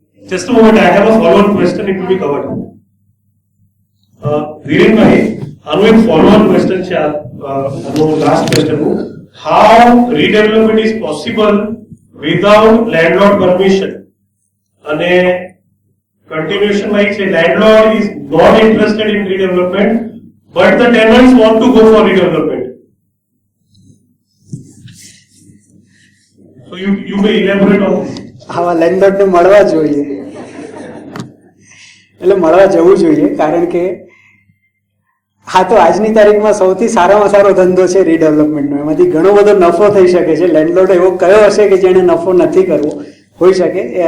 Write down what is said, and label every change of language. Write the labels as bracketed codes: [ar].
[en] Just a moment, I have a follow-on question, it will be covered. [gu] Virenbhai, આનું એક [en] follow-on question [gu] છે, આનું [en] last question [gu] હું. [en] How redevelopment is possible without landlord permission? [gu] અને [en] continuation [gu] માં છે, [en] landlord is not interested in redevelopment, but the tenants want to go for redevelopment. So you may elaborate on this. [gu] આવા લેન્ડલોર્ડને મળવા જોઈએ, એટલે મળવા જવું જોઈએ, કારણ કે હા તો આજની તારીખમાં સૌથી સારામાં સારો ધંધો છે રીડેવલપમેન્ટનો. એમાંથી ઘણો બધો નફો થઈ શકે છે. લેન્ડલોર્ડ એવો કયો હશે કે જેને નફો નથી કરવો, હોઈ શકે.